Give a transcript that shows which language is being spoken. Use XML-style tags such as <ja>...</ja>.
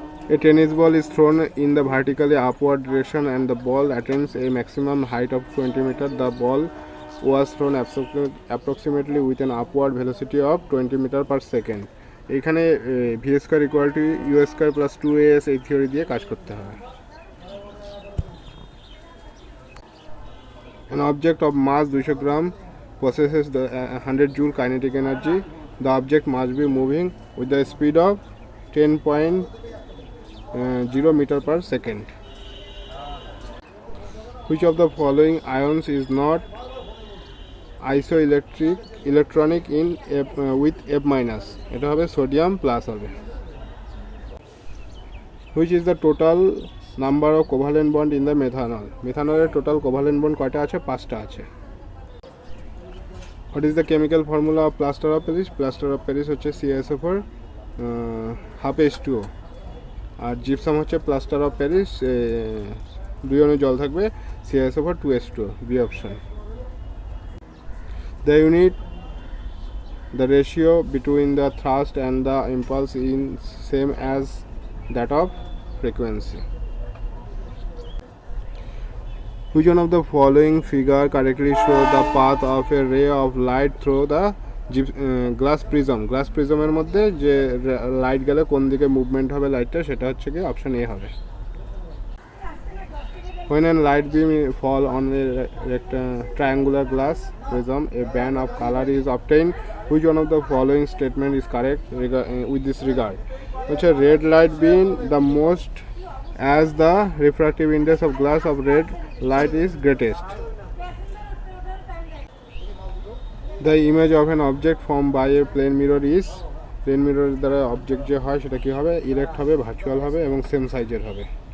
<en>A tennis ball is thrown in the vertically upward direction and the ball attains a maximum height of 20 meters. The ball was thrown approximately with an upward velocity of 20 meters per second.</en> <bn>এখানে</bn> <en>V square equal to U square plus 2as</en> <bn>এই theory দিয়ে কাজ করতে হবে।</bn> <en>An object of mass 200 gram possesses the 100 joule kinetic energy. The object must be moving with the speed of 10.0 meter per second. Which of the following ions is not isoelectronic in F, with F minus?</en> <bn>এটা হবে sodium plus হবে।</bn> <en>Which is the total number of covalent bond in the methanol?</en> <bn>মেথানলের</bn> <en>total covalent bond</en> <bn>কয়টা আছে? 5টা আছে।</bn> <en>What is the chemical formula of plaster of Paris?</en> <bn>Plaster of Paris হচ্ছে CaSO4 half H2O, আর gypsum হচ্ছে plaster of Paris 2 অণু জল থাকবে CaSO4 2H2O, B option.</bn> <en>The unit, the ratio between the thrust and the impulse is same as that of frequency. Which one of the following figure correctly show the path of a ray of light through the</en> <bn>glass prism?</bn> <en>Glass প্রিজমের মধ্যে যে লাইট গেলে কোন দিকে মুভমেন্ট হবে লাইটটা, সেটা হচ্ছে কি অপশন এ হবে। When a light beam fall on a triangular glass prism, a band of color is obtained. Which one of the following statement is correct with this regard? Which a red light beam the most as the refractive index of glass of red light is greatest. The image of an object formed by a plane mirror is,</en> <bn>plane mirror দ্বারা object যে হয় সেটা কি হবে? Erect হবে, virtual হবে এবং same সাইজের হবে।</bn>